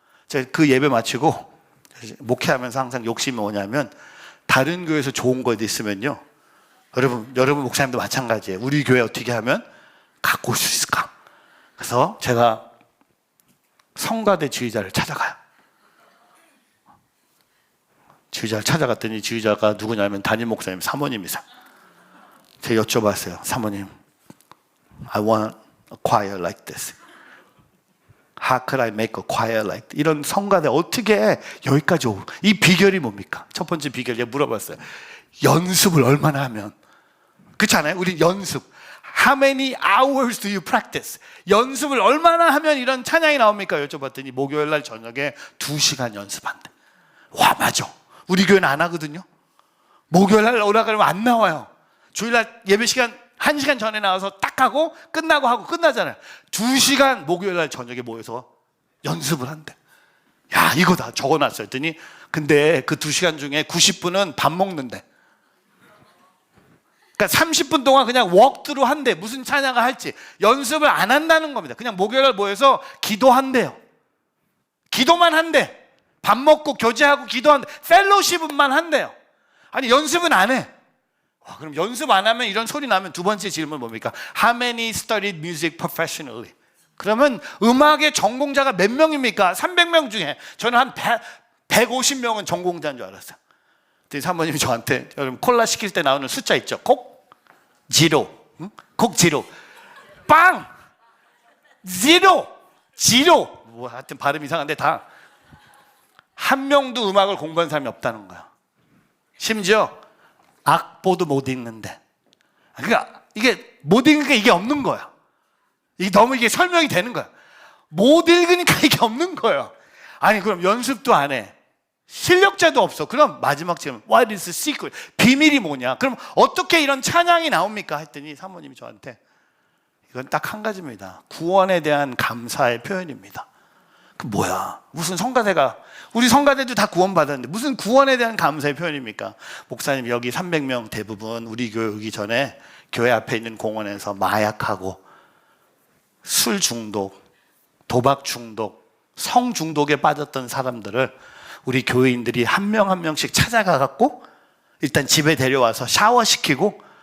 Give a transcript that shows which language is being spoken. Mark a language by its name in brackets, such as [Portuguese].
[Korean] 제가 그 예배 마치고 목회하면서 항상 욕심이 뭐냐면, 다른 교회에서 좋은 거 있으면요, 여러분 목사님도 마찬가지예요. 우리 교회 어떻게 하면 갖고 올 수 있을까? 그래서 제가 성가대 지휘자를 찾아가요. 지휘자를 찾아갔더니 지휘자가 누구냐면 담임 목사님 사모님이세요. 제가 여쭤봤어요. 사모님, [English] I want a choir like this. How could I make a choir like this? [Korean] 이런 성가대 어떻게 여기까지 오고, 이 비결이 뭡니까? 첫 번째 비결 제가 물어봤어요. 연습을 얼마나 하면. 그렇지 않아요? 우리 연습. [English] How many hours do you practice? [Korean] 연습을 얼마나 하면 이런 찬양이 나옵니까? 여쭤봤더니 목요일 날 저녁에 2시간 연습한대. 와, 맞아. 우리 교회는 안 하거든요. 목요일 날 오라 그러면 안 나와요. 주일날 예배 시간 1시간 전에 나와서 딱 하고 끝나고 하고 끝나잖아요. 2시간 목요일 날 저녁에 모여서 연습을 한대. 야, 이거 다 적어놨어요. 했더니 근데 그 2시간 중에 90분은 밥 먹는데. 그러니까 30분 동안 그냥 웍드로 한대. 무슨 찬양을 할지 연습을 안 한다는 겁니다. 그냥 목요일 날 모여서 기도한대요. 기도만 한대. 밥 먹고 교제하고 기도한대. 펠로십만 한대요. 아니, 연습은 안 해. 와, 그럼 연습 안 하면 이런 소리 나면 두 번째 질문 뭡니까? [English] How many studied music professionally? [Korean] 그러면 음악의 전공자가 몇 명입니까? 300명 중에 저는 한 150명은 전공자인 줄 알았어요. 사모님이 저한테, 여러분 콜라 시킬 때 나오는 숫자 있죠? 콕 지로, 응? 콕 지로, 빵 지로, 지로, 뭐 하여튼 발음 이상한데 다 한 명도 음악을 공부한 사람이 없다는 거야. 심지어 악보도 못 읽는데. 그러니까 이게 못 읽으니까 이게 없는 거야. 이게 너무 이게 설명이 되는 거야. 못 읽으니까 이게 없는 거야. 아니, 그럼 연습도 안 해. 실력자도 없어. 그럼 마지막 질문, [English] What is the secret? [Korean] 비밀이 뭐냐? 그럼 어떻게 이런 찬양이 나옵니까? 했더니 사모님이 저한테, 이건 딱 한 가지입니다. 구원에 대한 감사의 표현입니다. 그 뭐야? 무슨 성가대가, 우리 성가대도 다 구원받았는데 무슨 구원에 대한 감사의 표현입니까? 목사님, 여기 300명 대부분 우리 교회 오기 전에 교회 앞에 있는 공원에서 마약하고 술 중독, 도박 중독, 성 중독에 빠졌던 사람들을 우리 교회인들이 한 명 한 명씩 찾아가 갖고 일단 집에 데려와서 샤워시키고